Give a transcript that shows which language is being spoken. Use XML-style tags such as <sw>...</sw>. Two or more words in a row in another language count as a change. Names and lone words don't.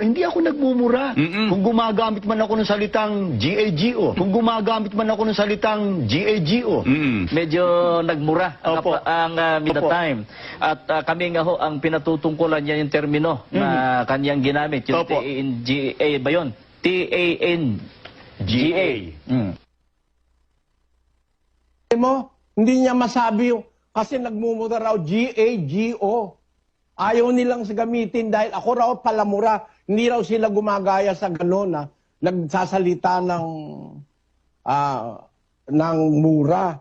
<tl>Hindi ako nagmumura. Kung gumagamit man ako ng salitang G-A-G-O. Kung gumagamit man ako ng salitang G-A-G-O. Medyo nagmura Opo.</tl> <en>ang the time.</en> <tl>At kami nga ho, ang pinatutungkulan niya yung termino na kanyang ginamit. Yung Opo. T-A-N-G-A ba yun? T-A-N-G-A. Hindi niya masabi yung, kasi nagmumura raw G-A-G-O. Ayaw nilang gamitin dahil ako raw palamura. Hindi raw sila gumagaya sa gano'n nagsasalita ng mura.</tl>